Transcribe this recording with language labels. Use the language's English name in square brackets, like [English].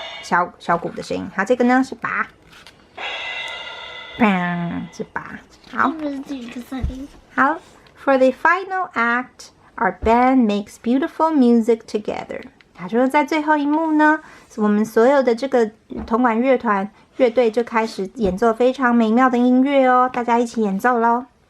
[Chinese] 小鼓的声音，好，这个呢是拔，是拔，好，好。 [English] For the final act, our band makes beautiful music together. [Chinese] 他说，在最后一幕呢，我们所有的这个铜管乐队就开始演奏非常美妙的音乐哦，大家一起演奏咯。